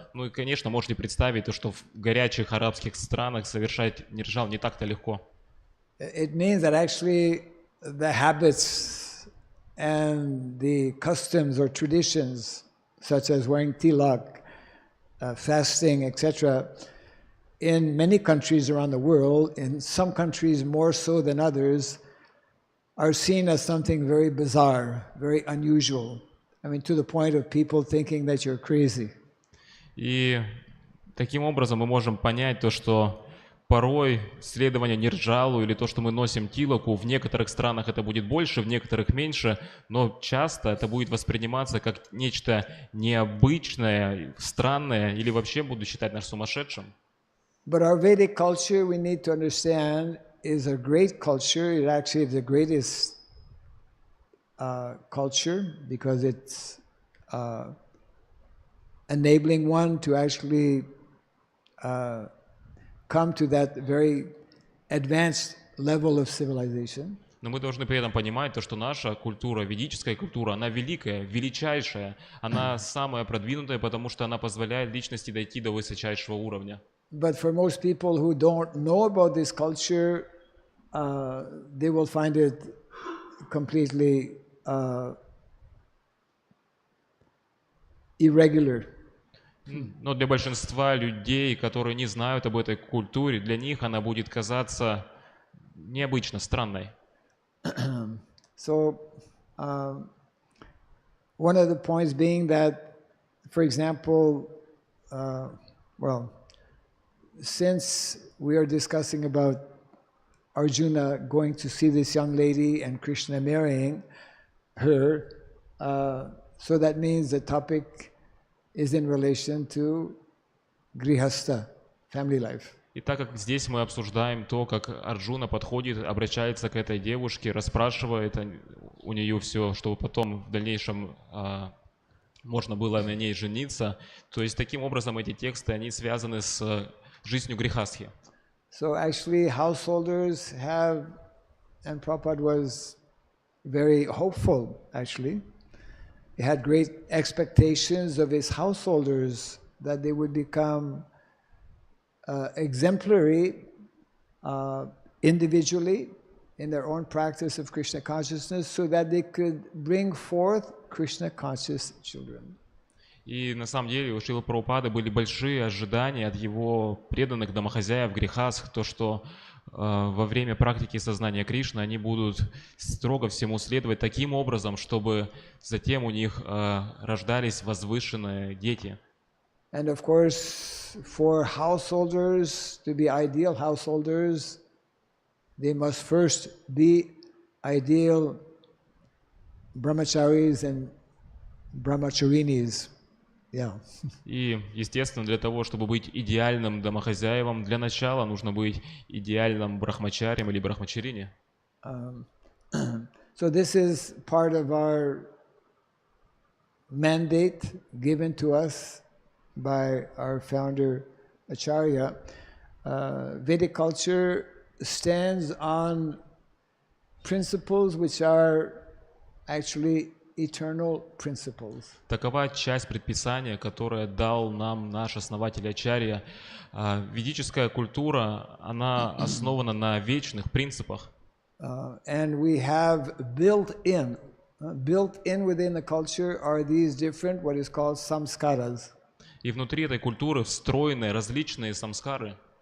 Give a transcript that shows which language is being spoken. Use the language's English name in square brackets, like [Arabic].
[Russian] Ну и, конечно, можете представить, то, что в горячих арабских странах совершать нирджал не так-то легко. [English] It means that actually the habits and the customs or traditions, such as wearing tilak, fasting, etc., in many countries around the world, in some countries more so than others, are seen as something very bizarre, very unusual. I mean, to the point of people thinking that you're crazy. [Russian] И таким образом мы можем понять то, что порой следование нирджалу или то, что мы носим тилаку, в некоторых странах это будет больше, в некоторых меньше, но часто это будет восприниматься как нечто необычное, странное, или вообще будут считать нас сумасшедшим. [English] But our Vedic culture, we need to understand, is a great culture. It actually is the greatest culture because it's enabling one to actually come to that very advanced level of civilization. [Russian] Но мы должны при этом понимать то, что наша культура, ведическая культура, она великая, величайшая, она самая продвинутая, потому что она позволяет личности дойти до высочайшего уровня. [English] But for most people who don't know about this culture, they will find it completely irregular. [Russian] Но для большинства людей, которые не знают об этой культуре, для них она будет казаться необычно, странной. [English] So, one of the points being that, for example, since we are discussing about Arjuna going to see this young lady and Krishna marrying her, so that means the topic is in relation to grihastha, family life. [Russian] И так как здесь мы обсуждаем то, как Арджуна подходит, обращается к этой девушке, расспрашивает у нее все, чтобы потом в дальнейшем можно было на ней жениться, то есть таким образом эти тексты, они связаны с жизнью грехастхи. [English] So actually householders have, and Prabhupada was very hopeful actually. He had great expectations of his householders that they would become exemplary individually in their own practice of Krishna consciousness so that they could bring forth Krishna conscious children. [Russian] И на самом деле у Шрилы Прабхупады были большие ожидания от его преданных домохозяев грехастх, то что во время практики сознания Кришны они будут строго всему следовать таким образом, чтобы затем у них рождались возвышенные дети. [English] And of course, for householders to be ideal householders, they must first be ideal brahmacharis and brahmacharinis. Yeah. [Russian] И, естественно, для того, чтобы быть идеальным домохозяевом, для начала нужно быть идеальным брахмачарием или брахмачарине. [English] So this is part of our mandate given to us by our founder Acharya. Vedic culture stands on principles which are actually eternal principles. [Russian] Такова часть предписания, которое дал нам наш основатель Ачарья. Ведическая культура, она основана на вечных принципах. [English] And we have built in within the culture are these different, what is called samskaras. [Russian] И внутри этой культуры встроены различные самскары,